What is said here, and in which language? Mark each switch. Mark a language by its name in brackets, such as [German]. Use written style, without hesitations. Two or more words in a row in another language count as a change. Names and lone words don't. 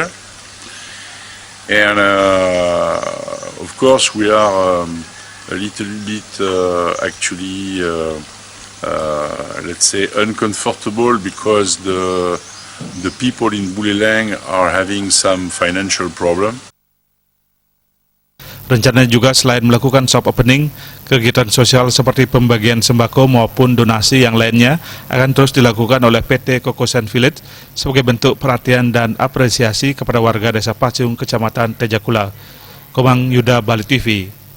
[English] And of course we are a little bit actually let's say uncomfortable because the people in Buleleng are having some financial problem. [Indonesian] Rencananya juga selain melakukan soft opening, kegiatan sosial seperti pembagian sembako maupun donasi yang lainnya akan terus dilakukan oleh PT Koko Zen Village sebagai bentuk perhatian dan apresiasi kepada warga Desa Pacung, Kecamatan Tejakula. Komang Yuda, Bali TV.